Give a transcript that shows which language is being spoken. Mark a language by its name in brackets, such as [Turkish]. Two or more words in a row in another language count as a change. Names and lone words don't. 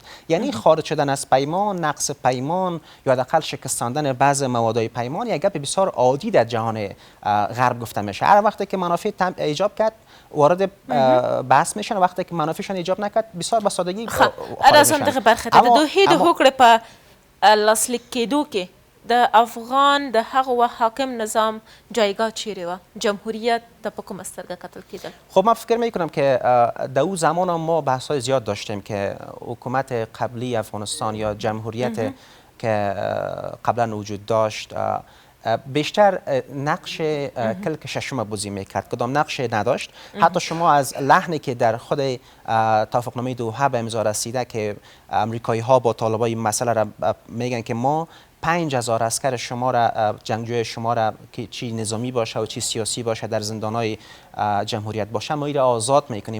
[Persian] یعنی خارج شدن از پیمان، نقص پیمان یا حداقل شکستاندن بعض موادهای پیمان یک گپ بسیار عادی در جهان غرب گفته میشه. هر وقتی که منافع ایجاب کرد وارد بحث میشن، وقتی که منافعشان ایجاب نکرد بسیار به سادگی خارج میشن. [Pashto] دغه برخه د دوی د هوکړې په لاسلیک کېدو کې د افغان د هغه وخت حاکم نظام جایگاه چیرې وه؟ جمهوریت د په کومه سترګه کتل کېدل؟ [Persian] خب من فکر میکنم که در او زمان ما بحث‌های زیاد داشتیم که حکومت قبلی افغانستان یا جمهوریت که قبلا وجود داشت بیشتر نقش کلک ششم بازی میکرد، کدام نقش نداشت. حتی شما از لحنی که در خود توافقنامه دوحه به امضا رسیده که امریکایی ها با طالبای مسئله را میگن که ما 5000 عسکر شما را، جنگجوی شما را که چی نظامی باشه و چی سیاسی باشه در زندانهای جمهوریت باشه ما را آزاد میکنیم.